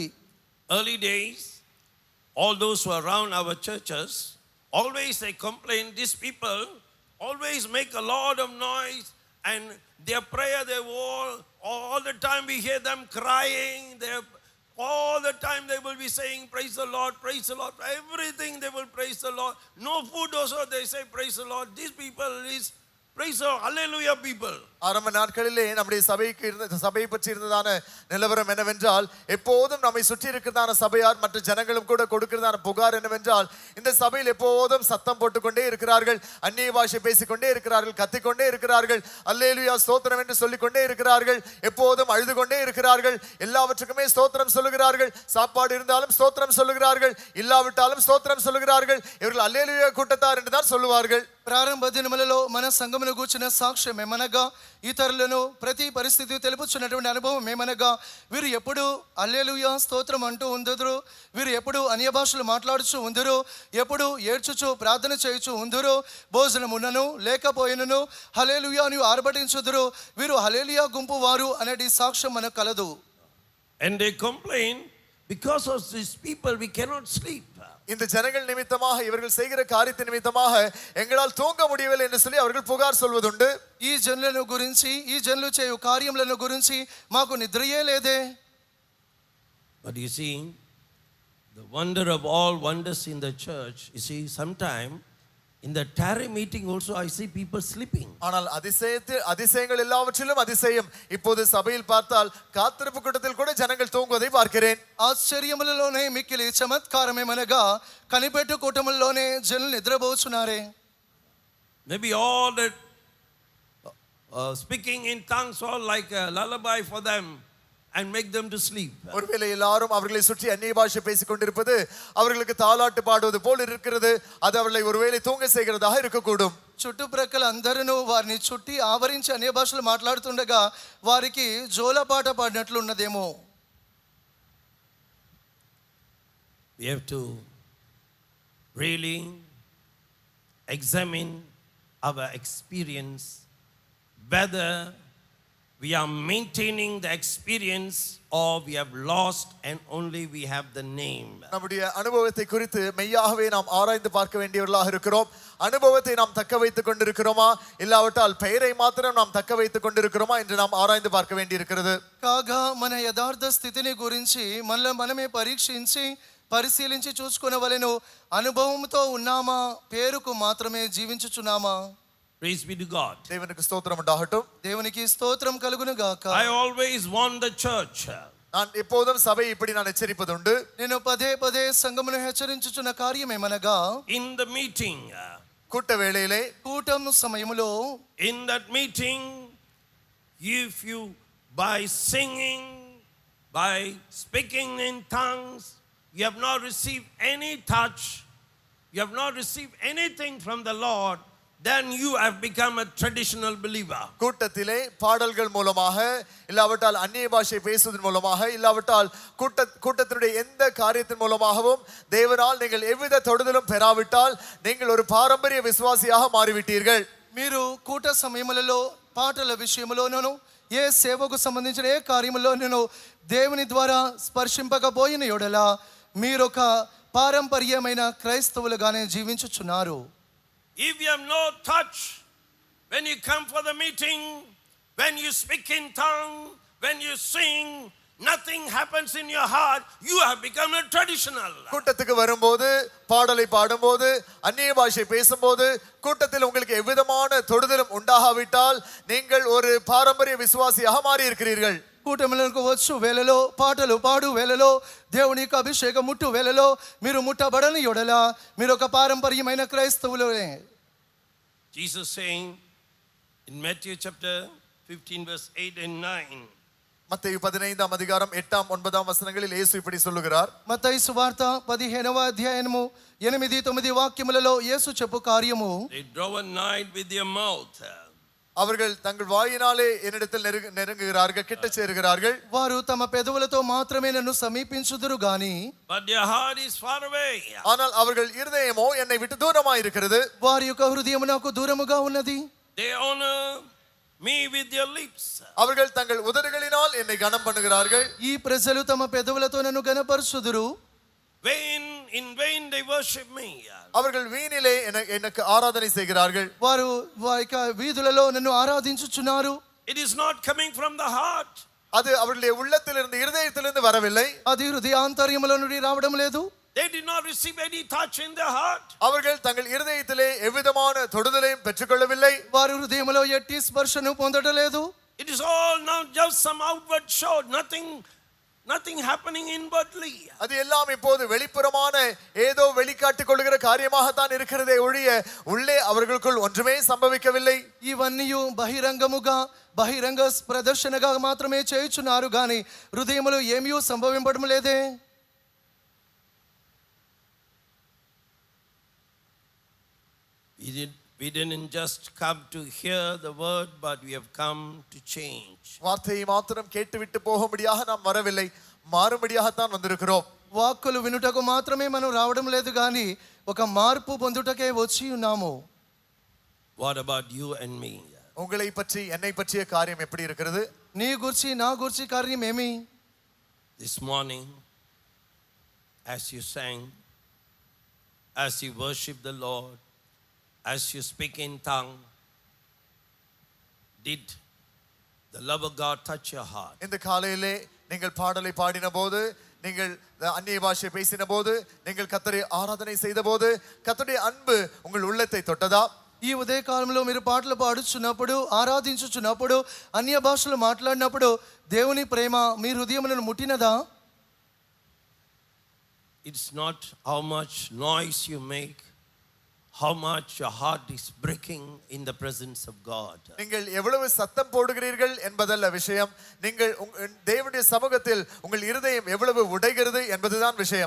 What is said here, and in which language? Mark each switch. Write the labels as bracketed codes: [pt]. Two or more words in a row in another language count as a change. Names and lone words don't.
[en] Early days, all those who are around our churches, always they complain, these people always make a lot of noise, and their prayer, they all the time we hear them crying, all the time they will be saying praise the Lord, everything they will praise the Lord. No food also they say praise the Lord. These people is praise the hallelujah people. [ta] ஆரம்ப நாட்களிலே நம்முடைய சபையை பற்றி இருந்ததான நிலவரம் என்னவென்றால், எப்போதும் நம்மை சுற்றி இருக்கிறதான சபையார் மற்ற ஜனங்களும் கூட கொடுக்கிறதான புகார் என்னவென்றால், இந்த சபையில் எப்போதும் சத்தம் போட்டுக்கொண்டே இருக்கிறார்கள், அந்நிய பாஷை பேசிக்கொண்டே இருக்கிறார்கள், கத்திக்கொண்டே இருக்கிறார்கள், அல்லேலூயா ஸ்தோத்திரம் என்று சொல்லிக்கொண்டே இருக்கிறார்கள், எப்போதும் அழுது கொண்டே இருக்கிறார்கள், எல்லாவற்றுக்குமே ஸ்தோத்திரம் சொல்லுகிறார்கள், சாப்பாடு இருந்தாலும் ஸ்தோத்திரம் சொல்லுகிறார்கள், இல்லாவிட்டாலும் ஸ்தோத்திரம் சொல்லுகிறார்கள். இவர்கள் அல்லேலூயா கூட்டத்தார் என்று தான் சொல்லுவார்கள். [te] ప్రారంభ దినములలో మన సంఘమును గూర్చిన సాక్ష్యం ఏమనగా, ఇతరులను ప్రతి పరిస్థితి తెలుపుచున్నటువంటి అనుభవం ఏమనగా, వీరు ఎప్పుడు హల్లెలూయా స్తోత్రం అంటూ ఉందురు, వీరు ఎప్పుడు అన్య భాషలు మాట్లాడుచు ఉందురు, ఎప్పుడు ఏడ్చుచు ప్రార్థన చేయుచు ఉందురు, భోజనమునను లేకపోయినను హల్లెలూయా అని ఆర్భటించుదురు, వీరు హల్లెలూయా గుంపు వారు అనేది సాక్ష్యం మనకు కలదు. [en] And they complain, because of these people we cannot sleep. [ta] இந்த ஜனங்கள் நிமித்தமாக, இவர்கள் செய்கிற காரியத்தின் நிமித்தமாக எங்களால் தூங்க முடியவில்லை என்று சொல்லி அவர்கள் புகார் சொல்வதுண்டு. [te] ఈ జనులను గురించి, ఈ జనులు చేయు కార్యములను గురించి మాకు నిద్రయే లేదే. [en] But you see, the wonder of all wonders in the church, you see, sometime in the tarry meeting also I see people sleeping. [ta] ஆனால் அதிசயங்கள் எல்லாவற்றிலும் அதிசயம், இப்போது சபையில் பார்த்தால் காத்திருப்பு கூட்டத்தில் கூட ஜனங்கள் தூங்குவதை பார்க்கிறேன். [te] ఆశ్చర్యములలోనే మిక్కిలి చమత్కారమేమనగా కనిపెట్టు కూటముల్లోనే జనులు నిద్రపోచున్నారే. [en] Maybe all that speaking in tongues all like a lullaby for them and make them to sleep. [ta] ஒருவேளை எல்லாரும் அவர்களை சுற்றி அந்நிய பாஷை பேசிக் கொண்டிருப்பது அவர்களுக்கு தாலாட்டு பாடுவது போல் இருக்கிறது, அது அவர்களை ஒருவேளை தூங்க செய்கிறதாக இருக்கக்கூடும். [te] చుట్టుప్రక్కల అందరూ వారిని చుట్టి ఆవరించి అన్య భాషలు మాట్లాడుతుండగా వారికి జోలపాట పాడినట్లు ఉన్నదేమో. [en] We have to really examine our experience, whether we are maintaining the experience or we have lost and only we have the name. [ta] நம்முடைய அனுபவத்தை குறித்து மெய்யாகவே நாம் ஆராய்ந்து பார்க்க வேண்டியவர்களாக இருக்கிறோம். அனுபவத்தை நாம் தக்க வைத்துக் கொண்டிருக்கிறோமா, இல்லாவிட்டால் பெயரை மாத்திரம் நாம் தக்க வைத்துக் கொண்டிருக்கிறோமா என்று நாம் ஆராய்ந்து பார்க்க வேண்டியிருக்கிறது. [te] కాగా మన యథార్థ స్థితిని గురించి మనమే పరీక్షించి పరిశీలించి చూసుకొనవలెను. అనుభవంతో ఉన్నామా, పేరుకు మాత్రమే జీవించుచున్నామా? [en] Praise be to God. [ta] தேவனுக்கு ஸ்தோத்திரம் உண்டாகட்டும். [te] దేవునికి స్తోత్రం కలుగును గాక. [en] I always warn the church. [ta] நான் எப்போதும் சபை இப்படி நான் எச்சரிப்பதுண்டு. [te] నేను పదే పదే సంఘమును హెచ్చరించుచున్న కార్యమేమనగా, [en] In the meeting, [ta] கூட்ட வேளையிலே, [te] కూటం సమయములో, [en] in that meeting, if you by singing, by speaking in tongues, you have not received any touch, you have not received anything from the Lord, then you have become a traditional believer. [ta] கூட்டத்திலே பாடல்கள் மூலமாக, இல்லாவிட்டால் அந்நிய பாஷை பேசுவதன் மூலமாக, இல்லாவிட்டால் கூட்டத்தினுடைய எந்த காரியத்தின் மூலமாகவும் தேவனால் நீங்கள் எவ்வித தொடுதலும் பெறாவிட்டால் நீங்கள் ஒரு பாரம்பரிய விசுவாசியாக மாறிவிட்டீர்கள். [te] మీరు కూట సమయములలో పాటల విషయంలోనూ ఏ సేవకు సంబంధించిన ఏ కార్యములోనూ దేవుని ద్వారా స్పర్శింపకపోయిన యెడల మీరొక పారంపర్యమైన క్రైస్తవులుగానే జీవించుచున్నారు. [en] If you have no touch, when you come for the meeting, when you speak in tongue, when you sing, nothing happens in your heart, you have become a traditional. [ta] கூட்டத்துக்கு வரும்போது, பாடலை பாடும்போது, அந்நிய பாஷை பேசும்போது, கூட்டத்தில் உங்களுக்கு எவ்விதமான தொடுதலும் உண்டாகாவிட்டால் நீங்கள் ஒரு பாரம்பரிய விசுவாசியாக மாறி இருக்கிறீர்கள். [te] కూటములకు వచ్చు వేళలో, పాటలు పాడు వేళలో, దేవుని యొక్క అభిషేకం ముట్టు వేళలో మీరు ముట్టబడని యెడల మీరు ఒక పారంపర్యమైన క్రైస్తవులే. [en] Jesus saying in Matthew chapter 15 verse 8 and 9. [ta] மத்தேயு 15ஆம் அதிகாரம் 8ஆம் 9ஆம் வசனங்களில் இயேசு இப்படி சொல்லுகிறார். [te] మత్తయి సువార్త 15వ అధ్యాయము 8, 9 వాక్యములలో యేసు చెప్పు కార్యము, [en] They draw a knife with their mouth. [ta] அவர்கள் தங்கள் வாயினாலே என்னிடத்தில் நெருங்குகிறார்கள், கிட்ட சேருகிறார்கள். [te] వారు తమ పెదవులతో మాత్రమే నన్ను సమీపించుదురు గాని [en] But their heart is far away. [ta] ஆனால் அவர்கள் இருதயமோ என்னை விட்டு தூரமாய் இருக்கிறது. [te] వారి యొక్క హృదయము నాకు దూరముగా ఉన్నది. [en] They honor me with their lips. [ta] அவர்கள் தங்கள் உதடுகளினால் என்னை கனம் பண்ணுகிறார்கள். [te] ఈ ప్రజలు తమ పెదవులతో నన్ను గనపరచుదురు, [en] In vain they worship me. [ta] அவர்கள் வீணிலே எனக்கு ஆராதனை செய்கிறார்கள். [te] వారు వారి యొక్క వీధులలో నన్ను ఆరాధించుచున్నారు. [en] It is not coming from the heart. [ta] அது அவர்களுடைய உள்ளத்திலிருந்து, இருதயத்திலிருந்து வரவில்லை. [te] అది హృదయాంతర్యములో నుండి రావడం లేదు. [en] They did not receive any touch in their heart. [ta] அவர்கள் தங்கள் இருதயத்திலே எவ்விதமான தொடுதலையும் பெற்றுக்கொள்ளவில்லை. [te] వారి హృదయములో ఎట్టి స్పర్శను పొందడలేదు. [en] It is all now just some outward show, nothing happening inwardly. [ta] அது எல்லாம் இப்போது வெளிப்புறமான ஏதோ வெளிக்காட்டிக் கொள்ளுகிற காரியமாகத்தான் இருக்கிறதே ஒழிய உள்ளே அவர்களுக்குள் ஒன்றுமே சம்பவிக்கவில்லை. [te] ఇవన్నీ బహిరంగముగా బహిరంగ ప్రదర్శనగా మాత్రమే చేయుచున్నారు గాని హృదయములో ఏమీ సంభవింపడం లేదే. [en] We didn't just come to hear the word, but we have come to change. [ta] வார்த்தையை மாத்திரம் கேட்டுவிட்டு போகும்படியாக நாம் வரவில்லை, மாறும்படியாகத்தான் வந்திருக்கிறோம். [te] వాక్కులు వినుటకు మాత్రమే మనం రావడం లేదు గాని ఒక మార్పు పొందుటకే వచ్చి ఉన్నాము. [en] What about you and me? [ta] உங்களை பற்றி, என்னை பற்றிய காரியம் எப்படி இருக்கிறது? [te] నీ గురించి నా గురించి కార్యం ఏమి? [en] This morning, as you sang, as you worship the Lord, as you speak in tongue, did the love of God touch your heart? [ta] இந்த காலையிலே நீங்கள் பாடலை பாடின போது, நீங்கள் அந்நிய பாஷை பேசின போது, நீங்கள் கர்த்தரை ஆராதனை செய்த போது கர்த்தருடைய அன்பு உங்கள் உள்ளத்தை தொட்டதா? [te] ఈ ఉదయకాలంలో మీరు పాటలు పాడుచున్నప్పుడు, ఆరాధించుచున్నప్పుడు, అన్య భాషలు మాట్లాడినప్పుడు దేవుని ప్రేమ మీ హృదయములను ముట్టినదా? [en] It's not how much noise you make, how much your heart is breaking in the presence of God. [ta] நீங்கள் எவ்வளவு சத்தம் போடுகிறீர்கள் என்பதல்ல விஷயம், நீங்கள் தேவனுடைய சமூகத்தில் உங்கள் இருதயம் எவ்வளவு உடைகிறது என்பதுதான் விஷயம்.